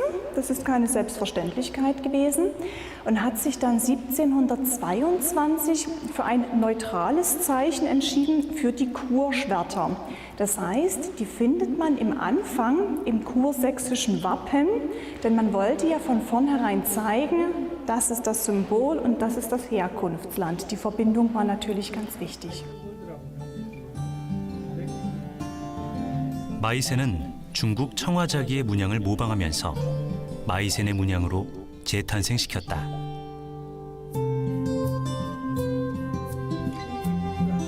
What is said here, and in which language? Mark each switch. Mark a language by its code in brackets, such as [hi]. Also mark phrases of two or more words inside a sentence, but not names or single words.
[de] Das ist keine Selbstverständlichkeit gewesen. Und hat sich dann 1722 für ein neutrales Zeichen entschieden, für die Kurschwerter. Das heißt, die findet man im Anfang im kursächsischen Wappen, denn man wollte ja von vornherein zeigen, das ist das Symbol und das ist das Herkunftsland. Die Verbindung war natürlich ganz wichtig. [ko] 마이센은 중국 청화자기의 문양을 모방하면서 마이센의 문양으로 재탄생시켰다.